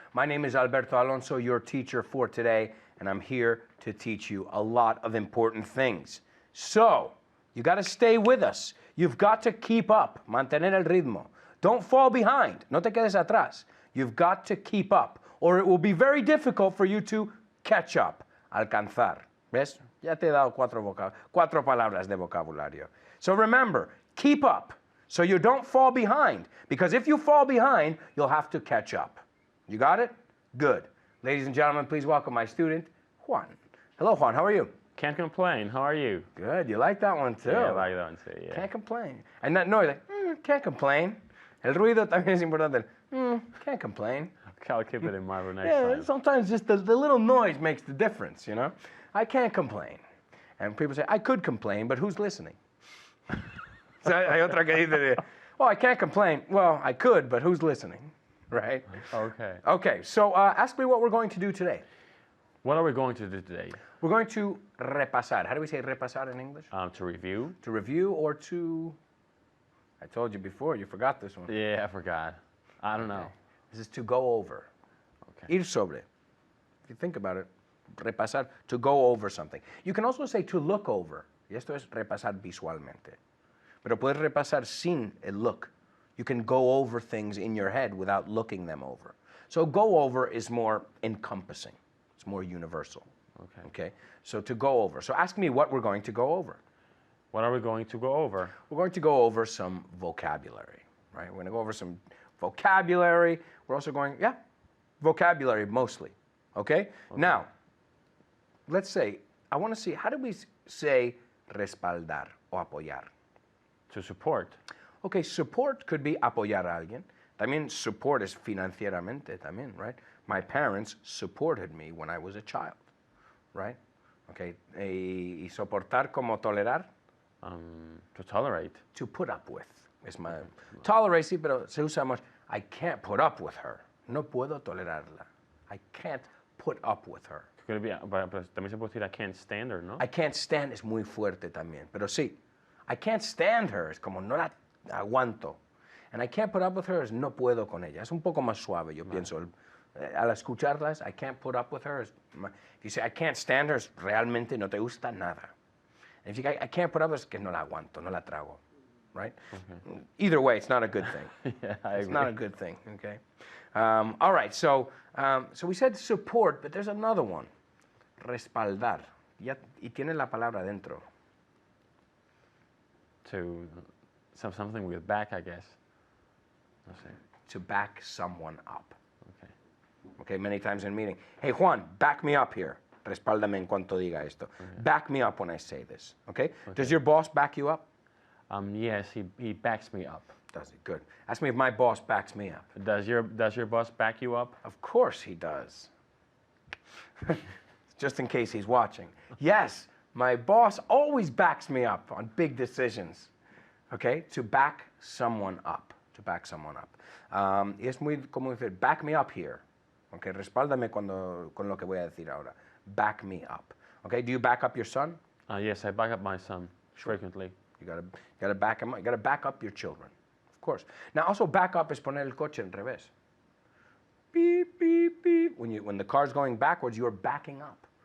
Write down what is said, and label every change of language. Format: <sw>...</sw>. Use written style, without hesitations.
<en>My name is Alberto Alonso, your teacher for today, and I'm here to teach you a lot of important things. So, you got to stay with us. You've got to keep up,</en> <es>mantener el ritmo.</es> <en>Don't fall behind,</en> <es>no te quedes atrás.</es> <en>You've got to keep up, or it will be very difficult for you to catch up, alcanzar.</en> <es>¿Ves? Ya te he dado cuatro palabras de vocabulario.</es> <en>So remember, keep up. So you don't fall behind, because if you fall behind, you'll have to catch up. You got it? Good. Ladies and gentlemen, please welcome my student, Juan. Hello, Juan. How are you? Can't complain. How are you? Good. You like that one, too? Yeah, I like that one, too, yeah. Can't complain. And that noise, like, can't complain.</en> <es>El ruido también es importante.</es> <en>Can't complain. I'll keep it in mind for next Yeah, time. sometimes just the little noise makes the difference, you know? I can't complain. And people say, I could complain, but who's listening? So</en> <es>hay otra que dice,</es> <en>oh, I can't complain. Well, I could, but who's listening, right? Okay. Okay, so ask me what we're going to do today. What are we going to do today? We're going to repasar. How do we say repasar in English? To review. To review or to... I told you before, you forgot this one. Yeah, I forgot. I don't know. This is to go over. Okay.</en> <es>Ir sobre.</es> <en>If you think about it, repasar, to go over something. You can also say to look over.</en> <es>Y esto es repasar visualmente. Pero puedes repasar sin el look.</es> <en>You can go over things in your head without looking them over. So go over is more encompassing. It's more universal. Okay. Okay, so to go over. So ask me what we're going to go over. What are we going to go over? We're going to go over some vocabulary, right? We're going to go over some vocabulary. We're also going, yeah, vocabulary mostly. Okay? Now, let's say, I want to see, how do we say respaldar o apoyar? To support. Okay, support could be</en> <es>apoyar a alguien. También support is financieramente también, right?</es> <en>My parents supported me when I was a child, right?</en> <es>Okay, y soportar como tolerar,</es> <en>To tolerate. to put up with.</en> <es>Es my tolerate, sí, pero se usa much.</es> <en>I can't put up with her.</en> <es>No puedo tolerarla.</es> <en>I can't put up with her.</en> <es>Could it be, pero también se puede decir</es> <en>I can't stand her,</en> <es>¿no? I can't stand es muy fuerte también, pero sí.</es> <en>I can't stand her</en> <es>es como no la aguanto.</es> <en>And I can't put up with her</en> <es>es no puedo con ella. Es un poco más suave, yo pienso.</es> <en>Al escucharlas, I can't put up with her. If you say I can't stand her,</en> <es>es realmente no te gusta nada.</es> <en>And if you say I can't put up with her,</en> <es>es que no la aguanto, no la trago.</es> <en>Right? Either way, it's not a good thing. Yeah, I It's agree. not a good thing, okay? All right, so we said support, but there's another one.</en> <es>Respaldar. Y tiene la palabra dentro.</es> <en>To something with back, I guess.</en> <es>No sé.</es> <en>To back someone up. Okay. Okay, many times in a meeting. Hey, Juan, back me up here.</en> <es>Respáldame en cuanto diga esto.</es> <en>Back me up when I say this, okay? Does your boss back you up? Yes, he backs me up. Does he? Good. Ask me if my boss backs me up. Does your boss back you up? Of course he does. Just in case he's watching. Yes, my boss always backs me up on big decisions. Okay? To back someone up. To back someone up.</en> <es>Y es muy como decir,</es> <en>back me up here.</en> <es>Okay? Respáldame con lo que voy a decir ahora.</es> <en>Back me up. Okay? Do you back up your son? Yes, I back up my son frequently. You gotta back him up. You gotta back up your children. Of course. Now also back up</en> <es>es poner el coche en revés.</es> <en>Beep, beep, beep. When the car's going backwards, you're backing up.</en>